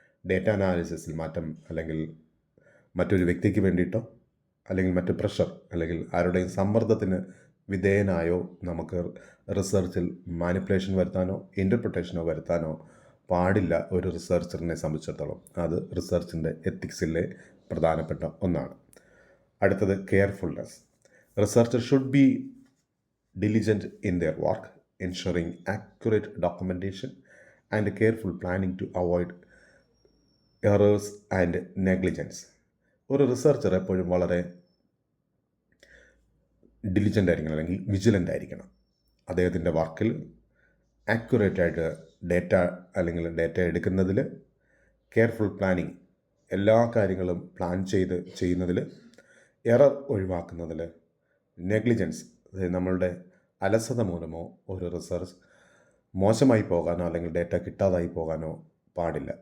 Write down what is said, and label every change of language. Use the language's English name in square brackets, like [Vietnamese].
[Malayalam] Data അനാലിസിസിൽ മാറ്റം അല്ലെങ്കിൽ മറ്റൊരു വ്യക്തിക്ക് വേണ്ടിയിട്ടോ അല്ലെങ്കിൽ മറ്റ് പ്രഷർ അല്ലെങ്കിൽ ആരുടെയും സമ്മർദ്ദത്തിന് വിധേയനായോ നമുക്ക് റിസർച്ചിൽ മാനിപ്പുലേഷൻ വരുത്താനോ ഇൻ്റർപ്രിട്ടേഷനോ വരുത്താനോ പാടില്ല ഒരു റിസർച്ചറിനെ സംബന്ധിച്ചിടത്തോളം. അത് റിസർച്ചിൻ്റെ എത്തിക്സിലെ പ്രധാനപ്പെട്ട ഒന്നാണ്. അടുത്തത് കെയർഫുൾനെസ്. [English] Researcher should be diligent in their work, ensuring accurate documentation and careful planning to avoid errors and negligence. [Malayalam] ഒരു റിസർച്ചർ എപ്പോഴും വളരെ ഡിലിജൻ്റ് ആയിരിക്കണം, അല്ലെങ്കിൽ വിജിലൻ്റ് ആയിരിക്കണം. അദ്ദേഹത്തിൻ്റെ വർക്കിൽ ആക്യുറേറ്റായിട്ട് ഡേറ്റ എടുക്കുന്നതിൽ, കെയർഫുൾ പ്ലാനിങ്, എല്ലാ കാര്യങ്ങളും പ്ലാൻ ചെയ്ത് ചെയ്യുന്നതിൽ, എറർ ഒഴിവാക്കുന്നതിൽ, നെഗ്ലിജൻസ്, അതായത് നമ്മളുടെ അലസത മൂലമോ ഒരു റിസർച്ച് മോശമായി പോകാനോ അല്ലെങ്കിൽ ഡേറ്റ കിട്ടാതായി പോകാനോ പാടില്ല.